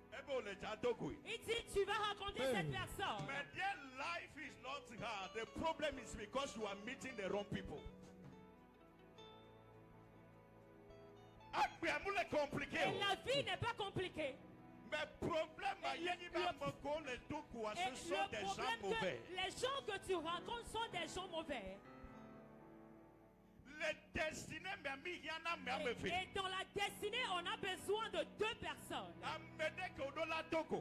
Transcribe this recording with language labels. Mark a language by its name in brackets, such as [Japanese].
[French] Il dit, tu vas rencontrer cette personne. [English] But their life is not hard. The problem is because you are meeting the wrong people. [French] Et la vie n'est pas compliquée. Mais le problème, les gens que tu rencontres sont des gens mauvais. Et dans la destinée, on a besoin de deux personnes.